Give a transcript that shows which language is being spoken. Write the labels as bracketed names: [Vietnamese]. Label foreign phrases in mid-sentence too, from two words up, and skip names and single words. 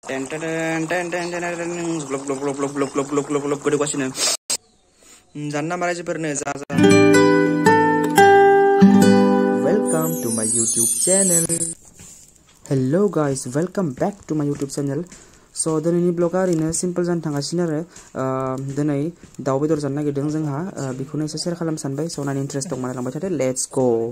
[Bodo] ग्लब ग्लब ग्लब ग्लब ग्लब ग्लब ग्लब ग्लब ग्लब गोदौगासिनो जानना मारायजोफोरनो जा जा [English] Welcome to my YouTube channel. Hello guys, welcome back to my YouTube channel. [Bodo] So दिनैनि ब्लगा ओरैनो सिम्पल जानो थांगासिनो आरो दिनै दाउ बेदर जानो नागिरदों जोंहा बेखौनो एसे शेयार खालामनो सानबाय स' नायनो इन्ट्रेस्ट दं माने लांबाय थादो [English] let's go